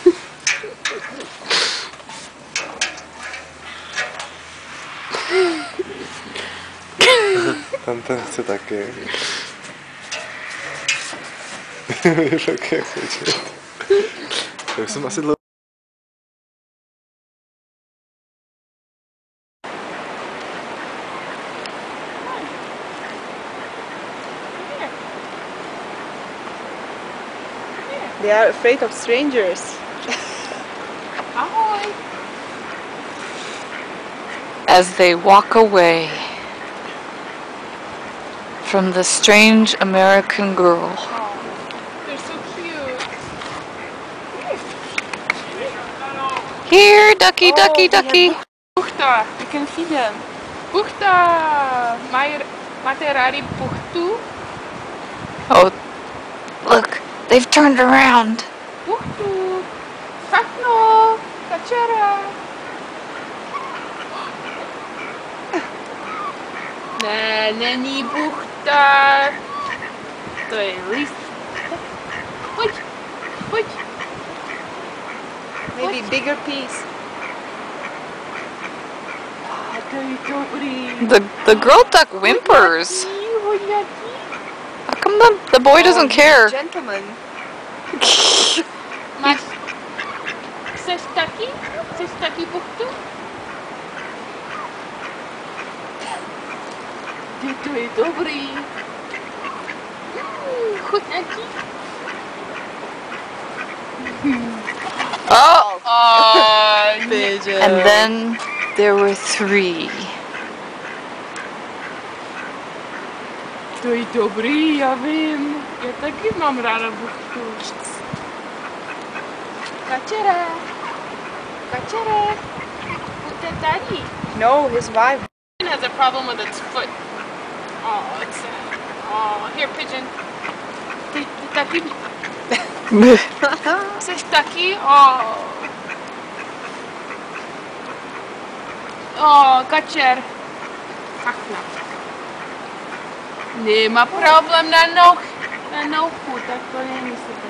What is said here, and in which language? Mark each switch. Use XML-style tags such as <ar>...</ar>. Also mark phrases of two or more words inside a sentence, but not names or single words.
<cs>Ten chce taky. Víš, jak chce. Tak jsem asi dlouho.</cs> <en>They are afraid of strangers.</en> <cs>Ahoj!</cs> <en>As they walk away from the strange American girl. Oh, they're so cute. Here, ducky, ducky, ducky. Buchta, you can feed them.</en> <cs>Buchta! Máte rádi buchtu?</cs> <en>Oh, look, they've turned around.</en> <cs>Buchtu! Fakno! Kačera! Ne, není buchta. To je list. Pojď.</cs> <en>Maybe bigger piece.</en> <cs>To je dobrý.</cs> <en>The girl duck whimpers. How come the boy doesn't care? Gentleman.</en> <cs>Chceš taky buchtu? To je dobrý. Chutnatí.</cs> <en>Oh! Pigeon. And then there were 3.</en> <cs>To je dobrý, já vím. Já taky mám ráda buchtu. Kačere, pojďte tady.</cs> <en>No, his wife. It has a problem with its foot. Oh, it's sad. Oh, here, pigeon.</en> <cs>Ty taky. Chceš taky? Oh. Oh, kačer. Hachna. Nemá problém na nohu, tak to není super.</cs>